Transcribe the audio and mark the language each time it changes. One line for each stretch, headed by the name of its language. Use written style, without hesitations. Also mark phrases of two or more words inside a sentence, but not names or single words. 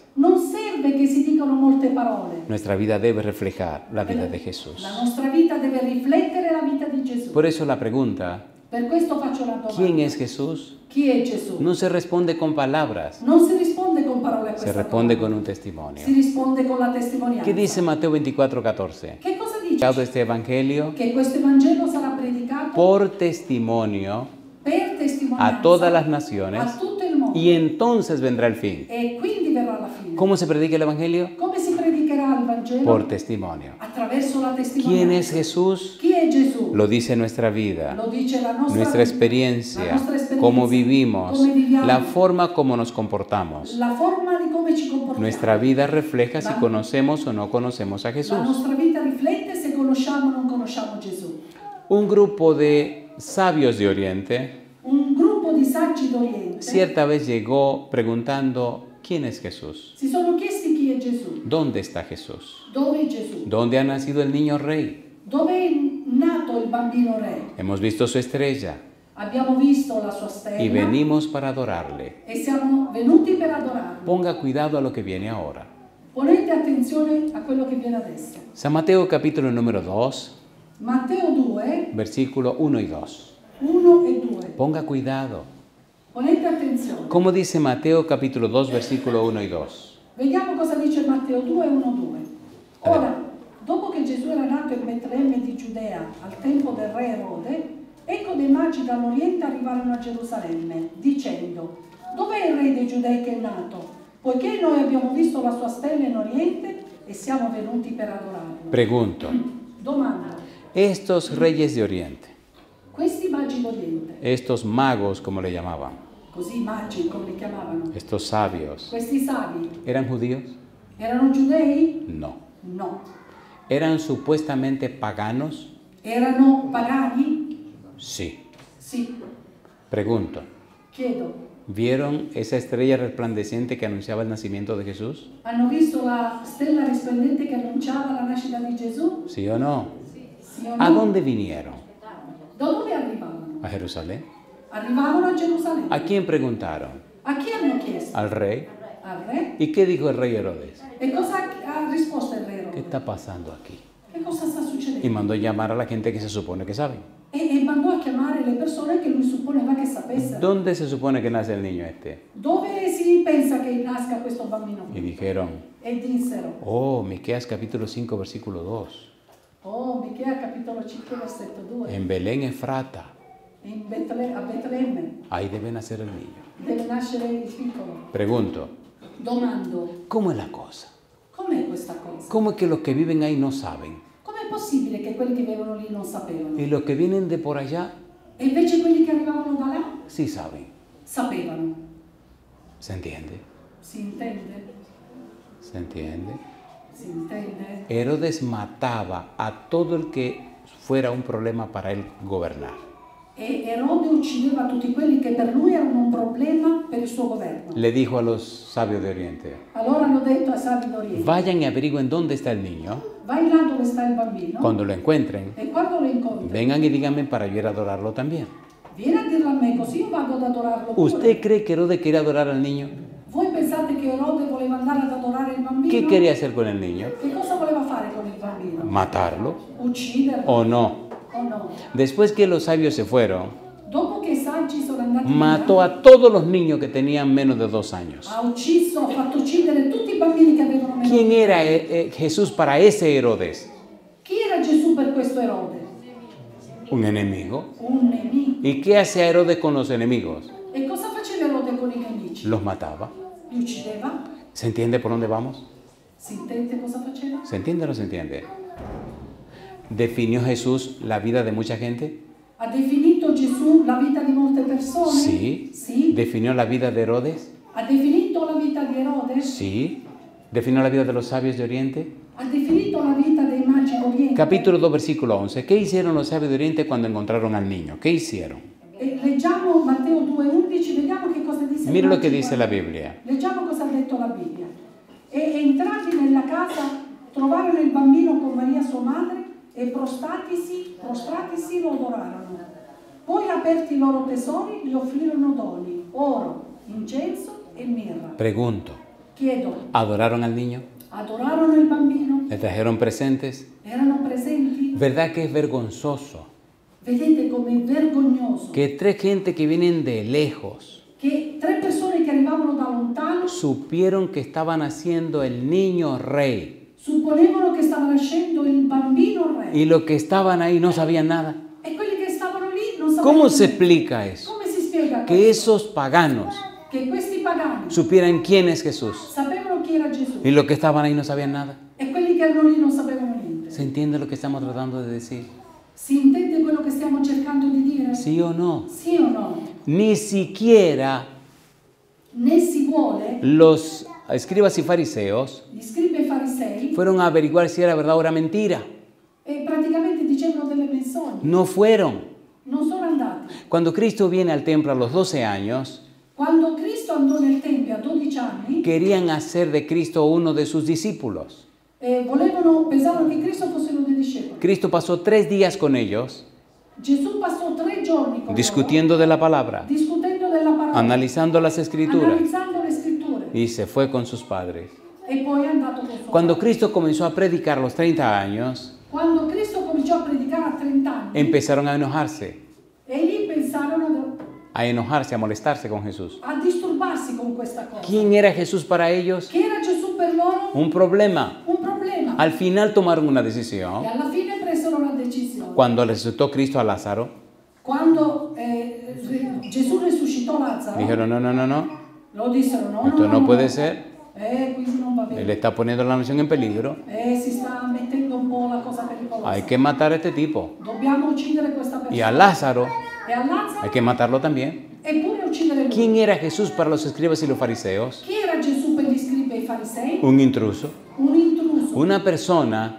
Italian: Non serve che si dicano molte parole.
Spanish: Nuestra vida debe reflejar la vida de Jesús.
Italian: La nostra vita deve riflettere la vita di Gesù.
Spanish: Por eso la pregunta,
Italian: Per questo faccio la domanda.
Spanish: ¿quién es Jesús?
Italian: Chi è Gesù?
Spanish: No se responde con palabras,
Italian: Non si risponde con parole a
Spanish: se
Italian: questa
Spanish: responde
Italian: domanda.
Spanish: con un testimonio.
Italian: Si risponde con la testimonianza.
Spanish: ¿Qué dice Mateo 24:14?
Italian: Che cosa dice?
Spanish: Escuchado este evangelio
Italian: Che questo Vangelo sarà predicato
Spanish: por testimonio
Italian: per testimonianza
Spanish: a todas las naciones
Italian: a tutto il mondo.
Spanish: y entonces vendrá el fin.
Italian: E quindi verrà la fine.
Spanish: ¿Cómo se predica el evangelio?
Italian: Come si predicherà il Vangelo?
Spanish: Por testimonio.
Italian: Attraverso la testimonianza.
Spanish: ¿Quién es Jesús?
Italian: Chi è Gesù?
Spanish: Lo dice nuestra vida,
Italian: Lo dice la nostra
Spanish: nuestra
Italian: vita, la
Spanish: experiencia,
Italian: nostra esperienza,
Spanish: cómo vivimos,
Italian: come viviamo,
Spanish: la forma como nos comportamos.
Italian: la forma di come ci comportiamo.
Spanish: Nuestra vida refleja si conocemos o no conocemos a
Italian: La
Spanish: Jesús.
Italian: nostra vita riflette se conosciamo o non conosciamo Gesù.
Spanish: Un grupo de sabios de Oriente
Italian: Un gruppo di saggi d'Oriente
Spanish: cierta vez llegó preguntando, ¿quién es Jesús?
Italian: si sono chiesti chi è Gesù,
Spanish: ¿Dónde está Jesús?
Italian: dove è Gesù,
Spanish: ¿Dónde ha nacido el niño rey?
Italian: dove è nato il bambino re.
Spanish: Hemos visto su estrella
Italian: Abbiamo visto la sua stella
Spanish: y venimos para adorarle.
Italian: e siamo venuti per adorarlo.
Spanish: Ponga cuidado a lo que viene ahora.
Italian: Ponete attenzione a quello che viene adesso.
Spanish: San Mateo capítulo número 2,
Italian: Matteo 2,
Spanish: versículo 1 y 2.
Italian: 1 e 2.
Spanish: Ponga cuidado.
Italian: Ponete attenzione.
Spanish: ¿Cómo dice Mateo capítulo 2, versículo 1 y 2?
Italian: Vediamo cosa dice Matteo 2, 1, 2. Ora, dopo che Gesù era nato in Betlemme di Giudea al tempo del re Erode, ecco dei magi dall'Oriente arrivarono a Gerusalemme, dicendo: dov'è il re dei Giudei che è nato? Poiché noi abbiamo visto la sua stella in Oriente e siamo venuti per adorarlo.
Spanish: Pregunto,
Italian: Domanda:
Spanish: estos reyes de Oriente,
Italian: questi magi d'Oriente,
Spanish: estos magos como le llamaban,
Italian: così magi come li chiamavano,
Spanish: estos sabios,
Italian: questi savi,
Spanish: ¿eran judíos?
Italian: erano giudei?
Spanish: No.
Italian: No.
Spanish: ¿Eran supuestamente paganos?
Italian: Erano pagani?
Spanish: Sí.
Italian: Sì.
Spanish: Pregunto,
Italian: Chiedo:
Spanish: ¿vieron esa estrella resplandeciente que anunciaba el nacimiento de Jesús?
Italian: hanno visto la stella risplendente che annunciava la nascita di Gesù?
Spanish: ¿Sí o no?
Italian: Sì o
Spanish: ¿A
Italian: no?
Spanish: dónde vinieron?
Italian: Da dove arrivavano?
Spanish: ¿A Jerusalén?
Italian: Arrivavano a Gerusalemme.
Spanish: ¿A quién preguntaron?
Italian: A chi hanno chiesto?
Spanish: Al rey.
Italian: Al re?
Spanish: ¿Y qué dijo el rey Herodes?
Italian: E cosa ha risposto il re
Spanish: ¿Qué
Italian: Erode?
Spanish: está pasando aquí?
Italian: Che cosa sta
Spanish: Y
Italian: succedendo?
Spanish: mandó llamar a la gente que se supone que saben.
Italian: E mandò a chiamare le persone che lui supponeva che sapessero.
Spanish: ¿dónde se supone que nace el niño este?
Italian: Dove si pensa che nasca questo bambino?
Spanish: Y dijeron,
Italian: E dissero,
Spanish: oh, Miqueas capítulo 5, versículo 2.
Italian: oh, Michea capitolo 5 versetto 2,
Spanish: En Belén Efrata,
Italian: a Betlemme
Spanish: ahí debe nacer el niño.
Italian: deve nascere il piccolo.
Spanish: Pregunto,
Italian: Domando,
Spanish: ¿cómo es la cosa?
Italian: com'è questa cosa?
Spanish: ¿Cómo es que los que viven ahí no saben?
Italian: Com'è possibile che quelli che vivono lì non sapevano?
Spanish: Y los que vienen de por allá
Italian: E invece quelli che arrivavano da là
Spanish: sí saben?
Italian: sapevano.
Spanish: ¿Se entiende?
Italian: Si intende?
Spanish: ¿Se entiende?
Italian: Si intende?
Spanish: Herodes mataba a todo el que fuera un problema para él gobernar.
Italian: E Erode uccideva tutti quelli che per lui erano un problema per il suo governo.
Spanish: Le dijo a los sabios de Oriente,
Italian: Allora hanno detto ai savi d'Oriente,
Spanish: vayan y averigüen dónde está el niño.
Italian: vai là dove sta il bambino
Spanish: Cuando lo encuentren,
Italian: e quando lo incontri,
Spanish: vengan y díganme para yo ir a adorarlo también.
Italian: vieni a dirlo a me così io vado ad adorarlo pure.
Spanish: ¿Usted cree que Herodes quería adorar al niño?
Italian: Voi pensate che Erode voleva andare ad adorare il bambino?
Spanish: ¿Qué quería hacer con el niño?
Italian: Che cosa voleva fare con il bambino?
Spanish: ¿Matarlo
Italian: Ucciderlo
Spanish: o no?
Italian: o no?
Spanish: Después que los sabios se fueron,
Italian: Dopo che i saggi sono andati
Spanish: mató
Italian: via,
Spanish: a todos los niños que tenían menos de 2 años.
Italian: ha ucciso, ha fatto uccidere tutti i bambini che avevano meno.
Spanish: ¿Quién era Jesús para ese Herodes?
Italian: Chi era Gesù per questo Erode?
Spanish: Un enemigo.
Italian: Un nemico.
Spanish: ¿Y qué hacía Herodes con los enemigos?
Italian: E cosa faceva Erode con i nemici?
Spanish: Los mataba.
Italian: Li uccideva?
Spanish: ¿Se entiende por dónde vamos?
Italian: Si intende cosa faceva?
Spanish: ¿Se entiende o no se entiende? ¿Definió Jesús la vida de mucha gente?
Italian: Ha definito Gesù la vita di molte persone?
Spanish: Sí.
Italian: Sì.
Spanish: ¿Definió la vida de Herodes?
Italian: Ha definito la vita di Erode?
Spanish: Sí. ¿Definió la vida de los sabios de Oriente?
Italian: Ha definito la vita dei magi d'Oriente?
Spanish: Capítulo 2, versículo 11. ¿Qué hicieron los sabios de Oriente cuando encontraron al niño? ¿Qué hicieron?
Italian: E leggiamo Matteo 2,11, vediamo che cosa dice.
Spanish: Mira
Italian: il
Spanish: lo que
Italian: magi
Spanish: dice la
Italian: d'Oriente.
Spanish: Biblia.
Italian: Leggiamo cosa ha detto la Bibbia. E entrati nella casa trovarono il bambino con Maria sua madre e prostratisi lo adorarono. Poi aperti i loro tesori gli offrirono doni, oro, incenso e mirra.
Spanish: Pregunto,
Italian: Chiedo,
Spanish: ¿adoraron al niño?
Italian: adorarono il bambino?
Spanish: ¿Le trajeron presentes?
Italian: Erano presenti?
Spanish: ¿Verdad que es vergonzoso
Italian: Vedete com'è vergognoso
Spanish: que 3 gente que vienen de lejos
Italian: che 3 persone che arrivavano da lontano
Spanish: supieron que estaban haciendo el niño rey
Italian: supponevano che stava nascendo il bambino re
Spanish: y los que estaban ahí no sabían nada?
Italian: e quelli che stavano lì non sapevano
Spanish: ¿Cómo se
Italian: niente.
Spanish: explica eso?
Italian: Come si spiega
Spanish: Que
Italian: questo?
Spanish: esos paganos
Italian: Che questi pagani
Spanish: supieran quién es Jesús
Italian: sapevano chi era Gesù
Spanish: y los que estaban ahí no sabían nada.
Italian: e quelli che erano lì non sapevano niente.
Spanish: ¿Se entiende lo que estamos tratando de decir?
Italian: Si intende quello che stiamo cercando di dire?
Spanish: ¿Sí o no?
Italian: Sì o no?
Spanish: Ni siquiera
Italian: Né si vuole,
Spanish: los escribas y fariseos
Italian: gli scribi e farisei
Spanish: fueron a averiguar si era verdad o era mentira.
Italian: e praticamente dicevano delle menzogne.
Spanish: No fueron.
Italian: Non sono andati.
Spanish: Cuando Cristo viene al templo a los 12 años,
Italian: Quando Cristo andò nel Tempio a 12 anni,
Spanish: querían hacer de Cristo uno de sus discípulos.
Italian: pensavano che Cristo fosse uno dei discepoli.
Spanish: Cristo pasó 3 días con ellos,
Italian: Gesù passò 3 giorni con
Spanish: discutiendo de la palabra,
Italian: loro, discutendo della parola,
Spanish: analizando las escrituras,
Italian: analizzando le scritture,
Spanish: y se fue con sus padres.
Italian: e poi è andato con suo
Spanish: Cuando
Italian: padre.
Spanish: Cristo comenzó a predicar a los 30 años,
Italian: Quando Cristo cominciò a predicare a 30 anni,
Spanish: empezaron a enojarse,
Italian: e lì pensarono
Spanish: a molestarse con Jesús.
Italian: a disturbarsi con questa cosa.
Spanish: ¿Quién era Jesús para ellos?
Italian: Che era Gesù per loro?
Spanish: Un problema.
Italian: Un problema.
Spanish: Al final tomaron una
Italian: E
Spanish: decisión.
Italian: alla fine presero una decisione.
Spanish: Cuando resucitó Cristo a Lázaro,
Italian: Quando Gesù risuscitò Lazzaro,
Spanish: dijeron, no, no, no, no,
Italian: lo dissero no,
Spanish: esto no puede ser.
Italian: Quindi non va bene.
Spanish: Él está poniendo la nación en peligro.
Italian: Si sta mettendo un po' la cosa pericolosa.
Spanish: Hay que matar a este tipo.
Italian: Dobbiamo uccidere questa persona.
Spanish: Y a Lázaro
Italian: E a Lazzaro
Spanish: hay que matarlo también.
Italian: eppure uccidere lui.
Spanish: ¿Quién era Jesús para los escribas y los fariseos?
Italian: Chi era Gesù per gli scribi e i farisei?
Spanish: Un intruso.
Italian: Un intruso.
Spanish: Una persona